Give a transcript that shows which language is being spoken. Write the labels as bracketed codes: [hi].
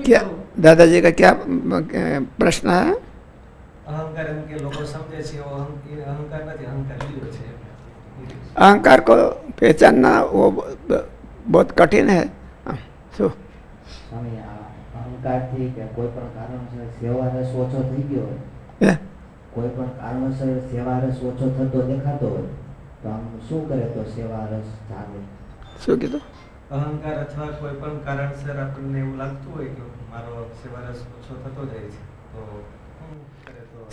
[hi] क्या दादाजी का क्या प्रश्न है? [gu] અહંકાર એમ કે લોકો સમજે છે એવો અહંકાર નથી, અહંકાર બીજો છે। [hi] अहंकार को पहचानना वो बहुत कठिन है। [gu] શું સ્વામી આ અહંકારથી કે કોઈ પણ કારણસર સેવા રસ ઓછો થઈ ગયો હોય, હે? કોઈ પણ કારણસર સેવા રસ ઓછો થતો દેખાતો હોય તો આમ શું કરે તો સેવા રસ જાગે? શું કીધું? અહંકાર અથવા કોઈ પણ કારણસર આપણને એવું લાગતું હોય કે મારો સેવારસ ઓછો થતો જાય છે તો શું કરે તો